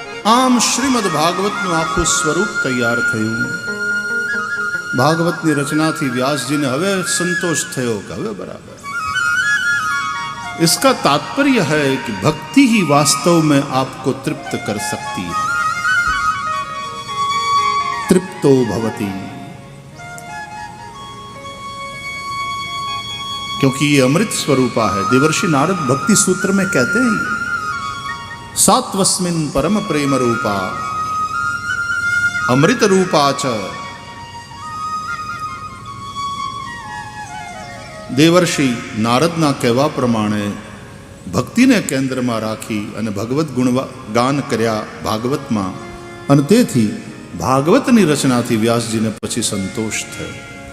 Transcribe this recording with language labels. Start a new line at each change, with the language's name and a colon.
Gujarati: આમ શ્રીમદ ભાગવતનું આખું સ્વરૂપ તૈયાર થયું. ભાગવતની રચનાથી व्यासजीને હવે સંતોષ થયો કે હવે બરાબર.
Hindi: इसका तात्पर्य है कि भक्ति ही वास्तव में आपको तृप्त कर सकती है.
Sanskrit: तृप्तो भवति,
Hindi: क्योंकि ये अमृत स्वरूपा है. देवर्षि नारद भक्ति सूत्र में कहते हैं
Sanskrit: सात्वस्मिन् परम प्रेम रूपा अमृत रूपा च.
Gujarati: દેવર્ષિ નારદના કહેવા પ્રમાણે ભક્તિને કેન્દ્રમાં રાખી અને ભગવત ગુણગાન કર્યા ભાગવતમાં, અને તેથી ભાગવતની રચનાથી વ્યાસજીને પછી સંતોષ થયો.